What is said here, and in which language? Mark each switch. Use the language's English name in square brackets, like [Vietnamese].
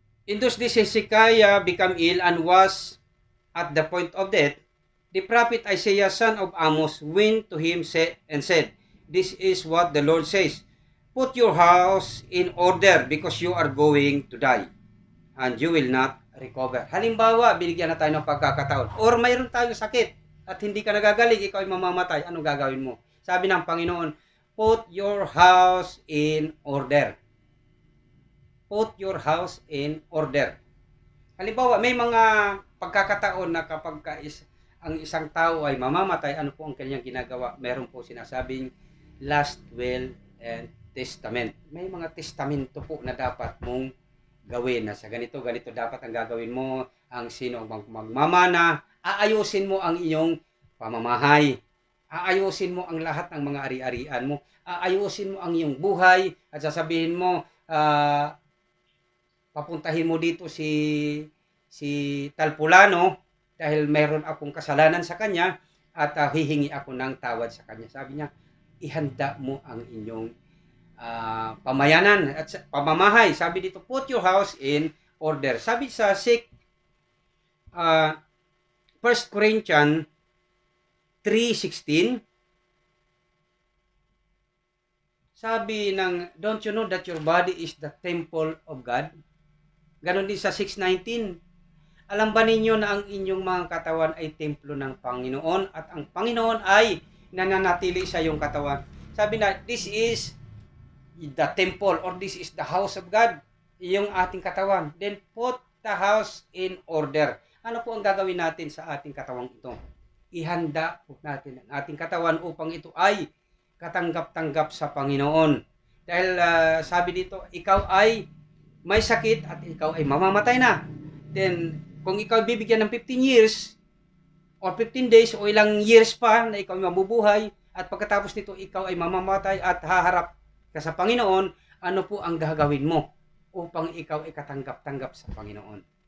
[English] In those days, Hezekiah became ill and was at the point of death. The prophet Isaiah, son of Amos, went to him and said, "This is what the Lord says, put your house in order because you are going to die and you will not recover." [Filipino] Halimbawa, binigyan na tayo ng pagkakataon or mayroon tayong sakit at hindi ka nagagaling, ikaw ay mamamatay, anong gagawin mo? Sabi ng Panginoon, [English] put your house in order. Put your house in order. [Filipino] Halimbawa, may mga pagkakataon na kapag ang isang tao ay mamamatay, ano po ang kanyang ginagawa? Meron po sinasabing last will and testament. May mga testamento po na dapat mong gawin na sa ganito dapat ang gagawin mo. Ang sino ang magmamana, aayusin mo ang iyong pamamahay. Aayusin mo ang lahat ng mga ari-arian mo. Aayusin mo ang iyong buhay at sasabihin mo, papuntahin mo dito si Talpulano dahil meron akong kasalanan sa kanya at hihingi ako ng tawad sa kanya. Sabi niya, ihanda mo ang inyong pamayanan at pamamahay. Sabi dito, [English] put your house in order. [Filipino] Sabi sa [English] 1 Corinthians 3:16, [Filipino] sabi ng, [English] don't you know that your body is the temple of God? [Filipino] Ganon din sa 6:19. Alam ba ninyo na ang inyong mga katawan ay templo ng Panginoon at ang Panginoon ay nananatili sa iyong katawan? Sabi na, [English] this is the temple or this is the house of God, [Filipino] iyong ating katawan. [English] Then put the house in order. [Filipino] Ano po ang gagawin natin sa ating katawang ito? Ihanda po natin ang ating katawan upang ito ay katanggap-tanggap sa Panginoon. Dahil sabi dito, ikaw ay may sakit at ikaw ay mamamatay na. Then, kung ikaw bibigyan ng 15 years or 15 days o ilang years pa na ikaw ay mabubuhay at pagkatapos nito ikaw ay mamamatay at haharap ka sa Panginoon, ano po ang gagawin mo upang ikaw ay katanggap-tanggap sa Panginoon?